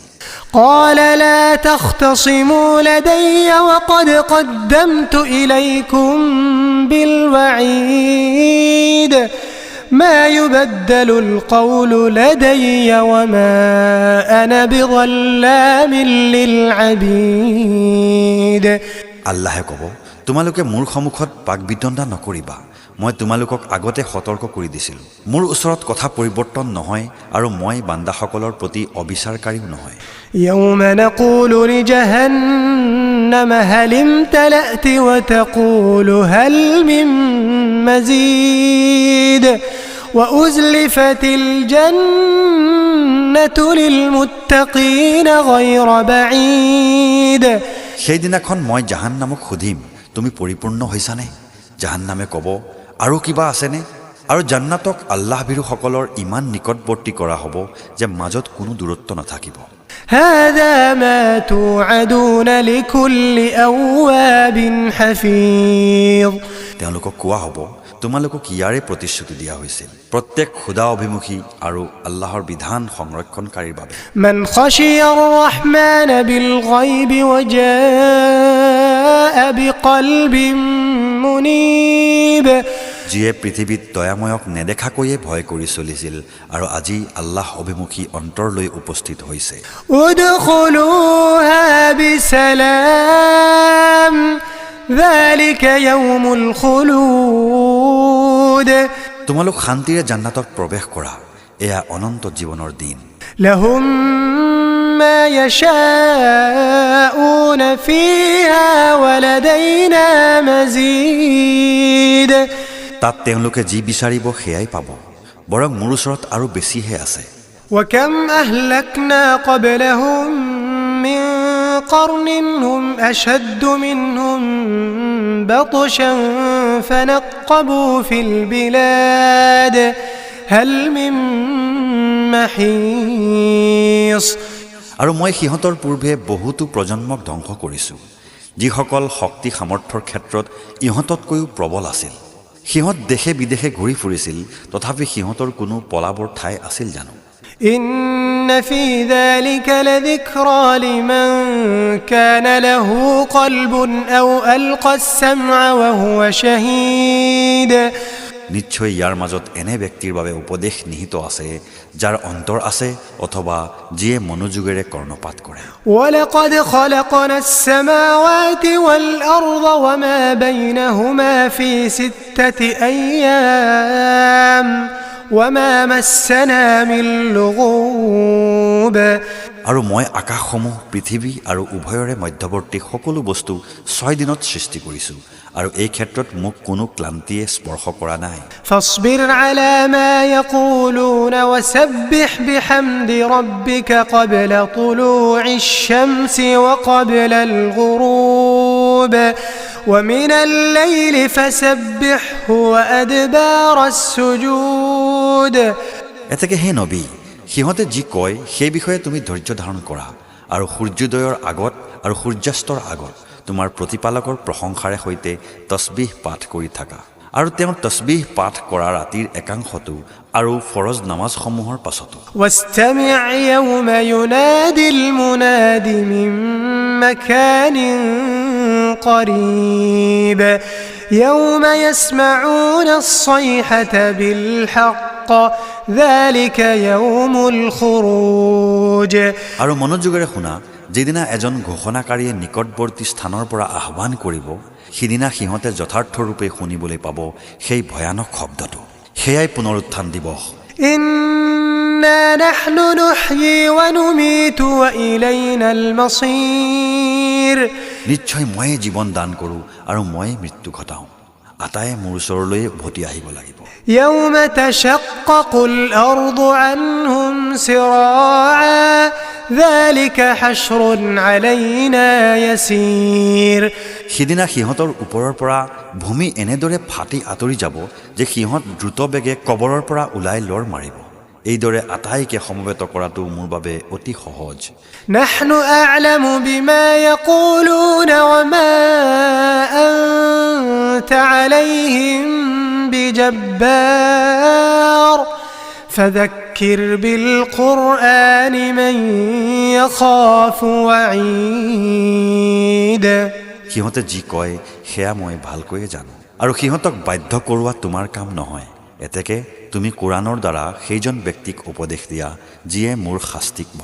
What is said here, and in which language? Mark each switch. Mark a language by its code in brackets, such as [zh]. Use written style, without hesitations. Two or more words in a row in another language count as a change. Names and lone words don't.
[ar] قال لا تختصموا لدي وقد قدمت إليكم بالوعيد ما يبدل القول لدي وما أنا بظلام للعبيد [as] আল্লাহে ক'ব তোমালোকে মোৰ সন্মুখত বাকবিতণ্ডা নকৰিবা মই তোমালোকক আগতে সতৰ্ক কৰি দিছিলোঁ মোৰ ওচৰত কথা পৰিৱৰ্তন নহয় আৰু মই বান্দাসকলৰ প্ৰতি অবিচাৰকাৰীও নহয় [ar] يوم نقول لجهنم هل امتلأت وتقول هل من مزيد وأزلفت الجنة للمتقين غير بعيد [as] সেইদিনাখন মই জাহান্নামক সুধিম তুমি পৰিপূৰ্ণ হৈছানে জাহান্নামে ক'ব আৰু কিবা আছেনে আৰু জান্নাতক আল্লাহ ভীৰুসকলৰ ইমান নিকটৱৰ্তী কৰা হ'ব যে মাজত কোনো দূৰত্ব নাথাকিব [ar] هذا ما توعدون لكل أواب حفيظ [as] তেওঁলোকক কোৱা হ'ব তোমালোকক ইয়াৰে প্ৰতিশ্ৰুতি দিয়া হৈছিল প্ৰত্যেক খুদা অভিমুখী আৰু আল্লাহৰ বিধান সংৰক্ষণকাৰীৰ বাবে [ar] من خشي الرحمن بالغيب وجاء بقلب منيب [as] যিয়ে পৃথিৱীত দয়াময়ক নেদেখাকৈয়ে ভয় কৰি চলিছিল আৰু আজি আল্লাহ অভিমুখী অন্তৰলৈ উপস্থিত হৈছে [ar] ادخلوها بسلام ذلك يوم الخلود [as] তোমালোক শান্তিৰে জান্নাতত প্ৰৱেশ কৰা এয়া অনন্ত জীৱনৰ দিন [ar] لهم ما يشاءون فيها ولدينا مزيد [as] তাত তেওঁলোকে যি বিচাৰিব সেয়াই পাব বৰং মোৰ ওচৰত আৰু বেছিহে আছে [ar] وكم أهلكنا قبلهم من قرن هم أشد منهم بطشا فنقبوا في البلاد هل من محيص [as] আৰু মই সিহঁতৰ পূৰ্বে বহুতো প্ৰজন্মক ধ্বংস কৰিছোঁ যিসকল শক্তি সামৰ্থ্যৰ ক্ষেত্ৰত ইহঁততকৈও প্ৰবল আছিল সিহঁত দেশে বিদেশে ঘূৰি ফুৰিছিল তথাপি সিহঁতৰ কোনো পলাবৰ ঠাই আছিল জানো [ar] إن في ذلك لذكرى لمن كان له قلب أو ألقى السمع وهو شهيد [as] নিশ্চয় ইয়াৰ মাজত এনে ব্যক্তিৰ বাবে উপদেশ নিহিত আছে যাৰ অন্তৰ আছে অথবা যিয়ে মনোযোগেৰে কৰ্ণপাত কৰে [ar] ولقد خلقنا السماوات والأرض وما بينهما في 6 أيام وما مسنا من لغوب [as] আৰু মই আকাশসমূহ পৃথিৱী আৰু উভয়ৰে মধ্যৱৰ্তী সকলো বস্তু 6 দিনত সৃষ্টি কৰিছোঁ আৰু এই ক্ষেত্ৰত মোক কোনো ক্লান্তিয়ে স্পৰ্শ কৰা নাই [ar] فاصبر على ما يقولون وسبح بحمد ربك قبل طلوع الشمس وقبل الغروب ومن الليل فسبحه وأدبار السجود [as] এতেকে হে নবী সিহঁতে যি কয় সেই বিষয়ে তুমি ধৈৰ্য ধাৰণ কৰা আৰু সূৰ্যোদয়ৰ আগত আৰু সূৰ্যাস্তৰ আগত তোমাৰ প্ৰতিপালকৰ প্ৰশংসাৰে সৈতে তসবিহ পাঠ কৰি থাকা আৰু তেওঁ তসবিহ পাঠ কৰা ৰাতিৰ একাংশটো আৰু ফৰজ নামাজসমূহৰ পাছতো [ar] واستمع يوم ينادي المناد من مكان قريب يوم يسمعون الصيحة بالحق ذلك يوم الخروج [as] আৰু মনোযোগেৰে শুনা যেদিনা এজন ঘোষণাকাৰীয়ে নিকটৱৰ্তী স্থানৰ পৰা আহ্বান কৰিব সিদিনা সিহঁতে যথাৰ্থ ৰূপে শুনিবলৈ পাব সেই ভয়ানক শব্দটো সেয়াই পুনৰুত্থান দিৱস [ar] إنا نحن نحيي ونميت وإلينا المصير [as] নিশ্চয় ময়ে জীৱন দান কৰোঁ আৰু ময়ে মৃত্যু ঘটাওঁ আটায়ে মোৰ ওচৰলৈ উভতি আহিব লাগিব [ar] يوم تشقق الأرض عنهم سراعا ذلك حشر علينا يسير [as] সিদিনা সিহঁতৰ ওপৰৰ পৰা ভূমি এনেদৰে ফাটি আঁতৰি যাব যে সিহঁত দ্ৰুত বেগে কবৰৰ পৰা ওলাই লৰ মাৰিব এইদৰে আটাইকে সমবেত কৰাটো মোৰ বাবে অতি সহজ [ar] نحن أعلم بما يقولون وما أنت عليهم بجبار فذكر بالقرآن من يخاف وعيد [as] সিহঁতে যি কয় সেয়া মই ভালকৈয়ে জানো আৰু সিহঁতক বাধ্য কৰোৱা তোমাৰ কাম নহয় এতেকে তুমি কোৰাণৰ দ্বাৰা সেইজন ব্যক্তিক উপদেশ দিয়া যিয়ে মোৰ শাস্তিক